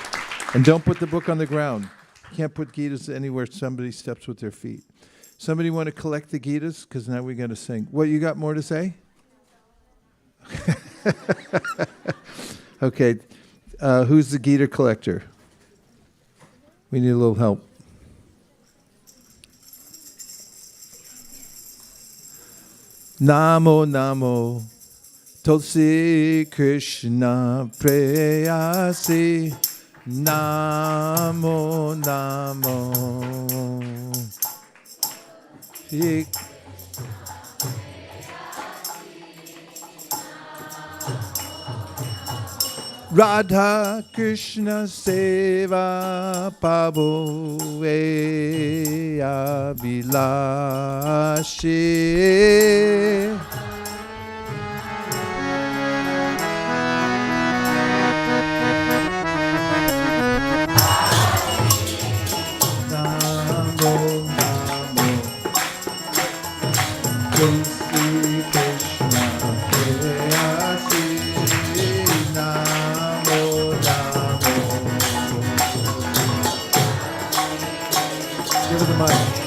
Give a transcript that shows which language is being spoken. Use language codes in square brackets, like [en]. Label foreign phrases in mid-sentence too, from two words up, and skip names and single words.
[en] And don't put the book on the ground. You can't put Gitas anywhere somebody steps with their feet. Somebody want to collect the Gitas? Because now we got to sing. What, you got more to say? Okay. Who's the Gita collector? We need a little help. [sa] Namo Namo Tulsi Krishna Preyasi Namo Namo Radha Krishna Seva Pabo Abhilashi [en] Give her the mic.